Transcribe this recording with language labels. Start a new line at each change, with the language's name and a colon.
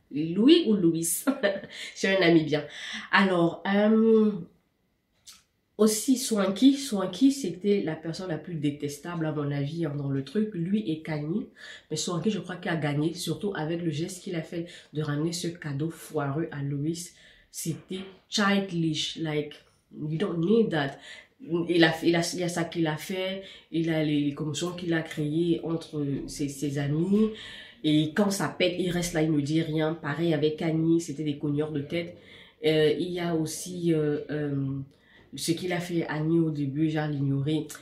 French: Louis ou Louis? C'est un ami bien. Alors, aussi, Swanky, c'était la personne la plus détestable à mon avis dans le truc, lui et Kanye. Mais Swanky, je crois qu'il a gagné, surtout avec le geste qu'il a fait de ramener ce cadeau foireux à Louis. C'était
English: childish, like, you don't need that.
French: Il y a ça qu'il a fait, il a les commotions qu'il a créées entre ses amis. Et quand ça pète, il reste là, il ne dit rien. Pareil avec Kanye, c'était des cogneurs de tête. Il y a aussi ce qu'il a fait à Annie au début, genre l'ignorer.